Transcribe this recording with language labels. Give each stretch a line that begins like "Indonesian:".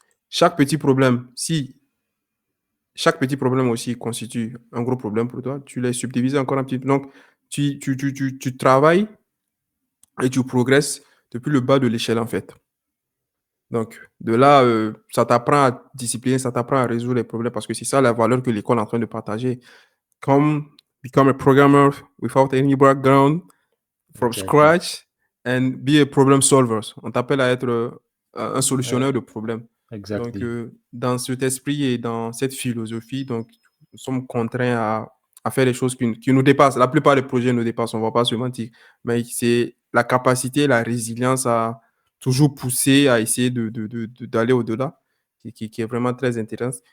French: Chaque petit problème, si chaque petit problème aussi constitue un gros problème pour toi, tu les subdivises encore un petit peu. Donc, tu travailles et tu progresses depuis le bas de l'échelle, en fait. Donc, de là, ça t'apprend à discipliner, ça t'apprend à résoudre les problèmes parce que c'est ça la valeur que l'école est en train de partager.
English: Come become a programmer without any background from Exactly. scratch and be a problem solver.
French: On t'appelle à être un Ouais, solutionneur de problèmes. Donc,
English: exactly.
French: dans cet esprit et dans cette philosophie, donc, nous sommes contraints à faire des choses qui nous dépassent. La plupart des projets nous dépassent, on ne va pas se mentir. Mais c'est la capacité, la résilience à toujours pousser, à essayer d'aller au-delà, qui est vraiment très intéressant.